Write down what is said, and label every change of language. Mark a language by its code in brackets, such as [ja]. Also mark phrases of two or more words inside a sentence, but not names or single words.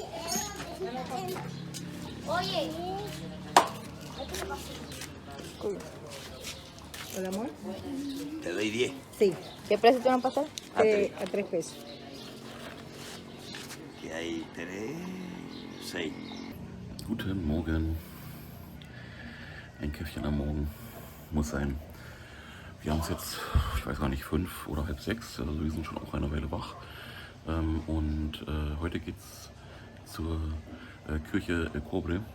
[es] Oye. ¿El amor? Te doy 10. Sí, ¿Qué precio tiene un pastel? a 3 pesos. Que hay 3, 6. [de] Guten Morgen. Ein Käffchen am Morgen muss sein. Wir haben es jetzt, ich weiß gar nicht, 5 oder halb 6. Also wir sind schon auch eine Weile wach. Und heute geht es zur Kirche El Cobre.